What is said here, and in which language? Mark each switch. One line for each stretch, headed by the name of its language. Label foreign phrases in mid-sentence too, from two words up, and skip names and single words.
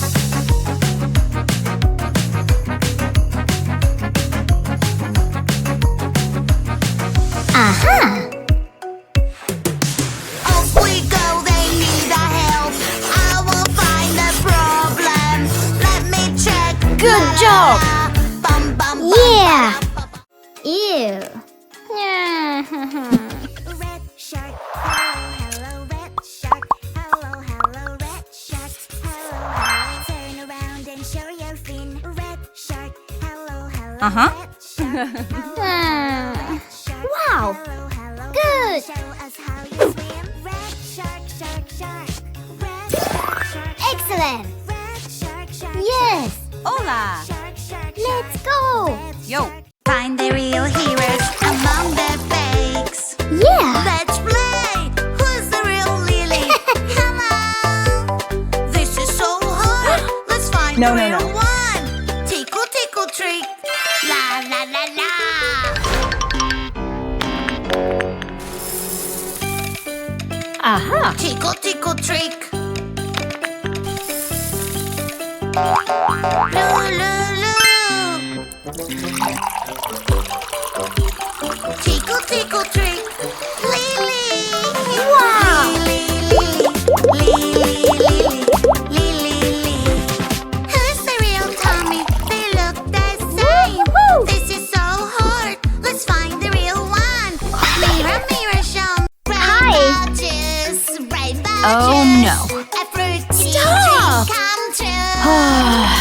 English: Aha. Off we go, they need our help. I will find the problem. Let me check. Good La, la, job. la. Bum, bum, bum, Yeah. bum, bum, Ew. bum. Red shark, hello, hello, red shark. Hello, hello, red shark. Hello, hello. Turn around and show your fin. Red shark, hello, hello, red shark. Hello, red shark. Wow. Hello, hello. Good. Show us how you swim. Red shark, shark, shark. Red shark, shark, shark. Excellent. Red shark, shark, Yes. Hola! shark, shark, Let's shark. go. Red Yo. shark. Find the real heroes among the fakes. Yeah. Let's play! Who's the real Lily? Hello! This is so hard! Let's find No, the no, real no. one! Tickle, tickle, trick! La, la, la, la! Aha! Tickle, tickle, trick! Loo, loo, loo! Tickle, tickle, trick! Lily! Wow. Lily, Lily, Lily, Lily. Who's the real Tommy? They look the same. Woo-hoo. This is so hard. Let's find the real one. Mirror, mirror, show me. Hi. Rainbow juice, rainbow Oh, juice. no. A fruity Stop. dream come true.